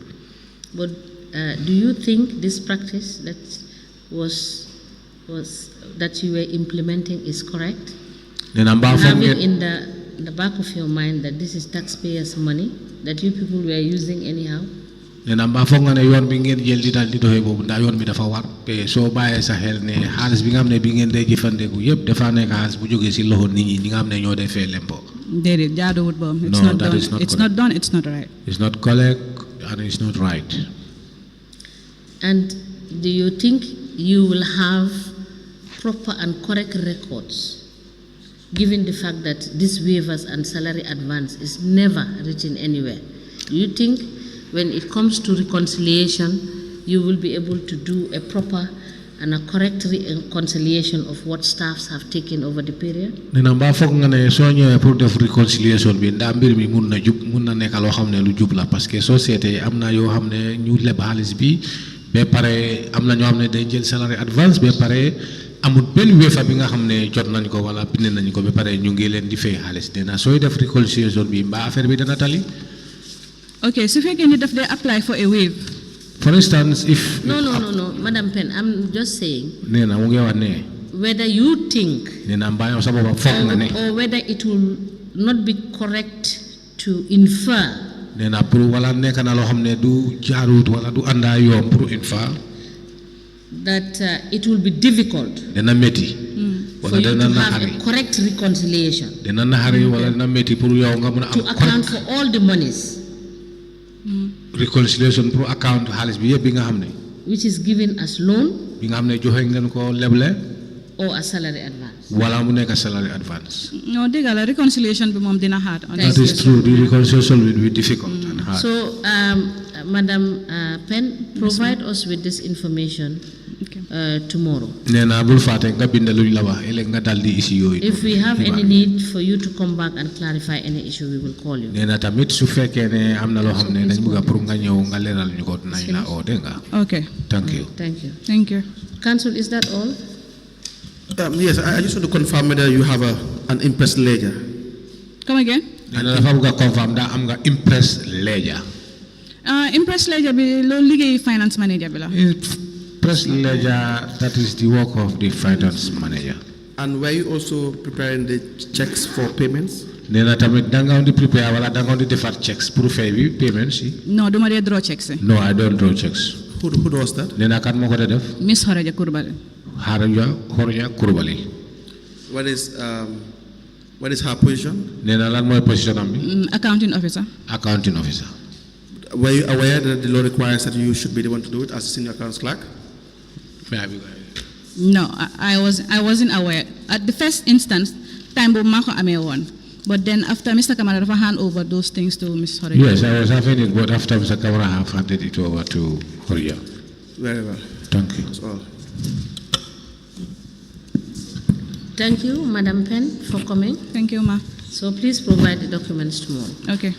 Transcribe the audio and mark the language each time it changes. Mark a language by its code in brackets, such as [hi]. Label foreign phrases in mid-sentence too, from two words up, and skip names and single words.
[en] But do you think this practice that was that you were implementing is correct? Having in the back of your mind that this is taxpayers' money that you people were using anyhow? Then I'm back [wo] nga ne yoon bi ngeen jël di dal di doxé bobu nda yoon bi dafa war té so bayé sa xel né xaaliss bi nga xamné bi ngeen dé jëfandéku yépp dafa nek xaaliss bu joggé ci loxo nit ñi ñi nga xamné ñoo dé fay lempo. [en] It's not done. It's not done. It's not right. It's not correct and it's not right. And do you think you will have proper and correct records, given the fact that these waivers and salary advance is never written anywhere? Do you think when it comes to reconciliation, you will be able to do a proper and a correct reconciliation of what staffs have taken over the period? [wo] Nena mba fokk nga né so ñëwé pour def reconciliation bi nda mbir mi mun na jup mun na nekk lo xamné lu jup la [fr] parce que société [wo] amna yo xamné ñu leb xaliss bi ba paré amna ñoo xamné dañ jël [en] salary advance [wo] ba paré amul benn waiver bi nga xam ne jot nañ ko wala bind nañ ko ba pare ñu ngi leen di fay xaalis nee na sooy def reconciliation bi mbaa affaire bi dana tali. ok su fekkee ni daf dee [en] apply for a waive. For instance, if No, Madam Pen, I'm just saying [wo] nee na mu ngi wax ne [en] whether you think [wo] nee na mbaa sa bopp foog nga ne [en] or whether it will not be correct to infer [wo] nee na pour wala nekk na loo xam ne du jaarut wala du àndaa yoon [fr] pour une fois [en] that it will be difficult [wo] dana métti [en] for [wo] wala [en] you [wo] dana [en] to have [wo] naxari [en] a correct reconciliation [wo] dana naxari wala dana métti pour yow nga mën a [en] to [wo] am [en] account for all the monies [wo] reconciliation pour account xaalis bi yëpp bi nga xam ne [en] which is given as loan [wo] bi nga xam ne joxe ngeen ko leble [en] or as salary advance. [wo] wala mu nekk [en] salary advance. [wo] non dëgg la reconciliation bi moom dina hard. [en] That is true. The reconciliation will be difficult and hard. So, Madam Pen, provide us with this information tomorrow. [wo] nee naa bul fàtte nga bind luñ la wax ëllëg nga dal di issue yooyu. [en] If we have any need for you to come back and clarify any issue, we will call you. [wo] nee na tamit su fekkee ne am na loo xam ne dañ bëgg pour nga ñëw nga leeral ñu ko nañ la oo dégg nga. [en] Okay. Thank you. Thank you. Thank you. Council, is that all? Yes, I just want to confirm whether you have an impress ledger. Come again. [wo] nee na dafa bëgg a confirm daa am nga [en] impress ledger. Impress ledger [wo] bi loolu liggéey [en] finance manager [wo] bi la. [en] Impress ledger, that is the work of the finance manager. And were you also preparing the checks for payments? [wo] nee na tamit da nga di prepare wala da nga di defar checks pour fay bi payments yi. non duma dee draw checks. [en] No, I don't draw checks. Who does that? [wo] nee na kan moo ko dee def. [en] Miss Horaja Kurbale. Horja Kurbali. What is her position? [wo] nee na lan mooy position am bi. [en] Accounting officer. Accounting officer. Were you aware that the law requires that you should be the one to do it as a senior accounts clerk? No, I wasn't aware. At the first instance, [wo] time bo mako amee woon. [en] But then after Mr. Kamara dafa hand over those things to Miss Horaja. Yes, I was having it, but after Mr. Kamara have handed it over to Horja. Very well. Thank you. That's all. Thank you, Madam Pen, for coming. Thank you, ma. So please provide the documents tomorrow.